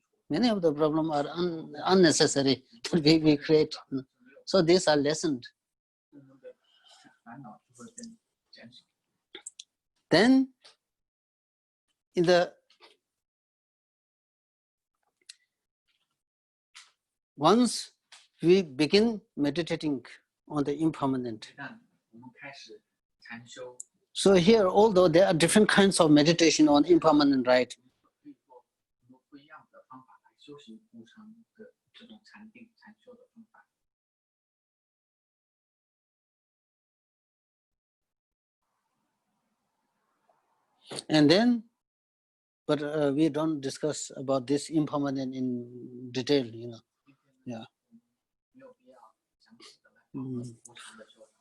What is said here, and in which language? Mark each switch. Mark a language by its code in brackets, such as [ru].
[en] Many of the problems are unnecessary that we create. So these are lessened. [zh] 更多的烦恼就会变减少。 [en] Then, once we begin meditating on the impermanent, [zh] 一旦我们开始禅修， [en] so here, although there are different kinds of meditation on impermanent, right? [zh] 可以做很多不一样的方法来修行无常的这种禅定、禅修的方法。 [en] And then, but we don't discuss about this impermanent in detail, [zh] 今天呢 [en] Yeah. [zh] 没有必要详细的来讨论无常的修法。